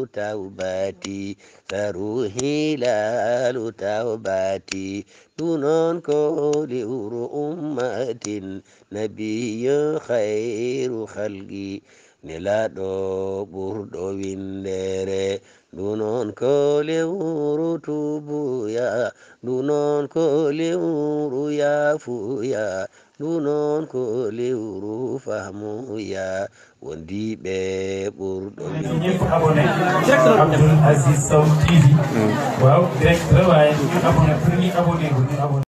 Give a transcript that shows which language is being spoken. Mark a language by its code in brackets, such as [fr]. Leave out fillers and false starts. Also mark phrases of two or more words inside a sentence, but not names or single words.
[ar] tawbati saru hilalu tawbati [ff] ɗum noon ko lewru ummatin nabiyo [ar] khayru khalqi [ff] nelaɗo ɓurɗo windere ɗum noon ko lewru tubuya ɗum noon ko lewru yaafuya ɗum noon ko lewru fahmuya wondiɓe ɓurɗo [wo] ñëpp abonné Abdoul Aziz Sow TV waaw direct waaye ñu abonné [fr] pour ñu abonné